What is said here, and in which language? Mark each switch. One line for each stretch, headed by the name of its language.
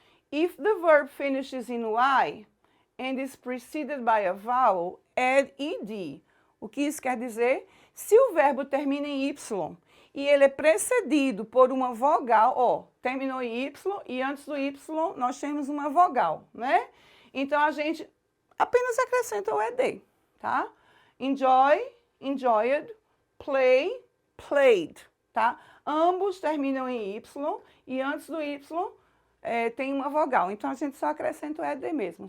English: If the verb finishes in Y and is preceded by a vowel, add ed.
Portuguese: O que isso quer dizer? Se o verbo termina em Y e ele é precedido por uma vogal, ó, terminou em Y e antes do Y nós temos uma vogal, né? Então a gente apenas acrescenta o ed, tá?
English: Enjoy, enjoyed, play, played, tá?
Portuguese: Ambos terminam em Y e antes do Y tem uma vogal. Então, a gente só acrescenta o ed mesmo.